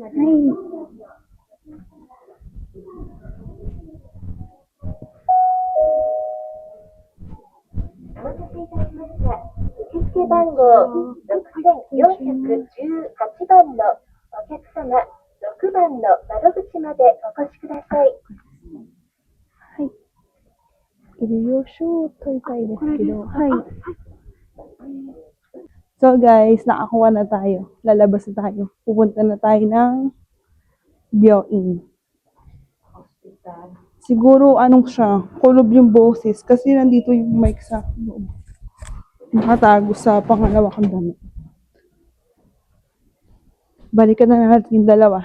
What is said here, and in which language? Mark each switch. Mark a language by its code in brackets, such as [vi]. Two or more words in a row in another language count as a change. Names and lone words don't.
[ja] 受付番号6418番のお客様、6番の窓口までお越しください。はい。Iroyosho 撮りたいですけど、 [tl] はい。 [en] So guys, [tl] nakakuha na tayo. Lalabas na tayo. Pupunta na tayo ng Byoin. Siguro anong siya, kulob yung boses kasi nandito yung mic sa loob. Nakatago sa pangalawa kong damit. Balikan na natin yung dalawa.